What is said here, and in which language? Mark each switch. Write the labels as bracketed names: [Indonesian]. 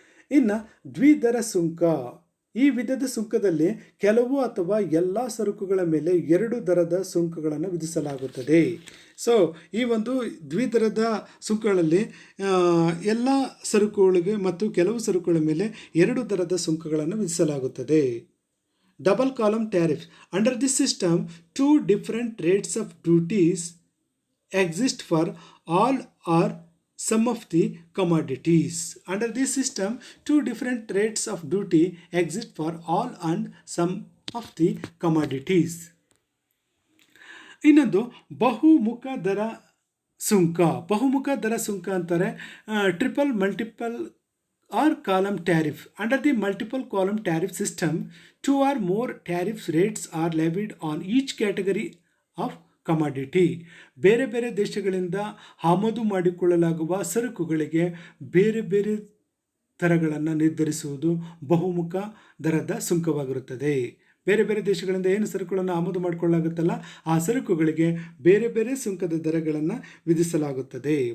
[Kannada] ಇನ್ನು ದ್ವಿದರ ಸುಂಕ, ಈ ವಿಧದ ಸುಂಕದಲ್ಲಿ ಕೆಲವು ಅಥವಾ ಎಲ್ಲ ಸರಕುಗಳ ಮೇಲೆ 2 ದರದ ಸುಂಕಗಳನ್ನು ವಿಧಿಸಲಾಗುತ್ತದೆ. ಸೊ ಈ ಒಂದು ದ್ವಿದರದ ಸುಂಕಗಳಲ್ಲಿ ಎಲ್ಲ ಸರಕುಗಳಿಗೆ ಮತ್ತು ಕೆಲವು ಸರಕುಗಳ ಮೇಲೆ 2 ದರದ ಸುಂಕಗಳನ್ನು ವಿಧಿಸಲಾಗುತ್ತದೆ. [English] Double column tariff. Under this system, 2 different rates of duties exist for all or some of the commodities. Under this system, 2 different rates of duty exist for all and some of the commodities. [Kannada] ಇನ್ನೊಂದು ಬಹುಮುಖ ದರ ಸುಂಕ. ಬಹುಮುಖ ದರ ಸುಂಕ ಅಂತಾರೆ triple multiple or column tariff. [English] Under the multiple column tariff system, 2 or more tariff rates are levied on each category of commodity. [Kannada] ಬೇರೆ ಬೇರೆ ದೇಶಗಳಿಂದ ಆಮದು ಮಾಡಿಕೊಳ್ಳಲಾಗುವ ಸರಕುಗಳಿಗೆ ಬೇರೆ ಬೇರೆ ದರಗಳನ್ನು ನಿರ್ಧರಿಸುವುದು ಬಹುಮುಖ ದರದ ಸುಂಕವಾಗಿರುತ್ತದೆ. ಬೇರೆ ಬೇರೆ ದೇಶಗಳಿಂದ ಏನು ಸರಕುಗಳನ್ನು ಆಮದು ಮಾಡಿಕೊಳ್ಳಲಾಗುತ್ತಲ್ಲ ಆ ಸರಕುಗಳಿಗೆ ಬೇರೆ ಬೇರೆ ಸುಂಕದ ದರಗಳನ್ನು ವಿಧಿಸಲಾಗುತ್ತದೆ.